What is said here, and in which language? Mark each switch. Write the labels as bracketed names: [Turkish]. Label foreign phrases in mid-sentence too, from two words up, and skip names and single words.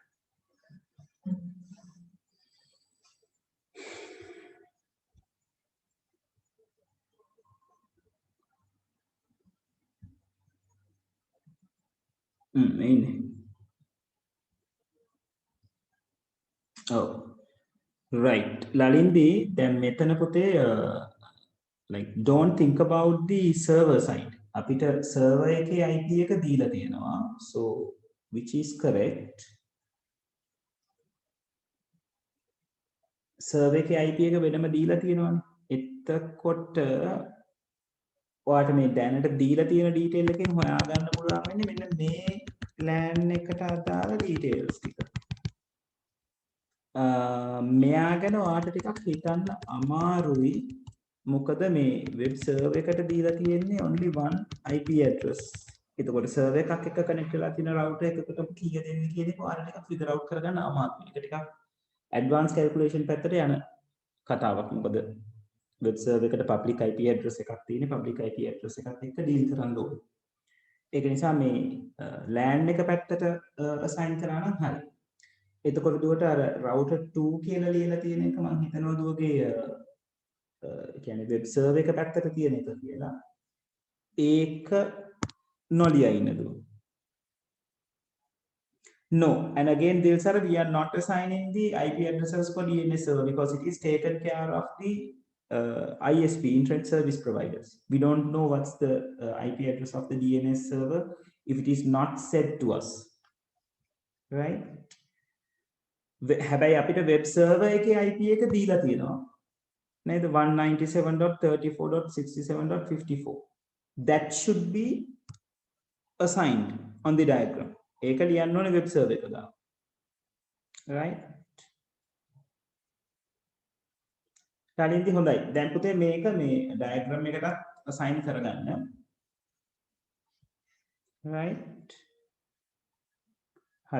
[Sinhala] ඉන්නේ. [English] Oh, right. Lalindi, then [Sinhala] මෙතන පුතේ [English] like don't think about the server side. [Sinhala] අපිට server එකේ IP එක දීලා තියෙනවා. [English] So which is correct. [Sinhala] server එකේ IP එක වෙනම දීලා තියෙනවානේ. එතකොට ඔයාට මේ දැනට දීලා තියෙන detail එකෙන් හොයාගන්න පුළුවන් වෙන්නේ මෙන්න මේ LAN එකට අදාළ details ටික. මෙයා ගැන ඔයාට ටිකක් හිතන්න අමාරුයි. මොකද මේ [English] web server [Sinhala] එකට දීලා තියෙන්නේ [English] only one IP address. [Sinhala] එතකොට සර්වර් එකක් එක්ක කනෙක්ට් වෙලා තියෙන රවුටර් එකකට කීය දෙන්නේ කියන එක ඔයාලා ටිකක් [English] figure out [Sinhala] කරගන්න අමාරුයි. ඒක ටිකක් [English] advance calculation [Sinhala] පැත්තට යන කතාවක්. මොකද [English] web server [Sinhala] එකට [English] public IP address [Sinhala] එකක් තියෙන [English] public IP address [Sinhala] එකක් එක්ක ඩීල් කරන්න ඕනේ. ඒක නිසා මේ LAN එක පැත්තට assign කරා නම් හරි. එතකොට දුවට අර router 2 කියලා ලියලා තියෙන එක මම හිතනවා දුවගේ කියන්නේ [English] web server [Sinhala] එක පැත්තට තියෙන එක කියලා. ඒක නොලියා ඉන්න දුව. [English] No, and again, Dilsara, we are not assigning the IP addresses for DNS server because it is taken care of the ISP, Internet Service Providers. We don't know what's the IP address of the DNS server if it is not said to us, right? [Sinhala] හැබැයි අපිට [English] web server [Sinhala] එකේ IP එක දීලා තියෙනවා. නේද? 197.34.67.54. [English] That should be assigned on the diagram. [Sinhala] ඒක ලියන්න ඕනේ [English] web server [Sinhala] එක ගාව. right? ටලින්දි හොඳයි. දැන් පුතේ මේක මේ diagram එකකට assign කරගන්න. right? හරි.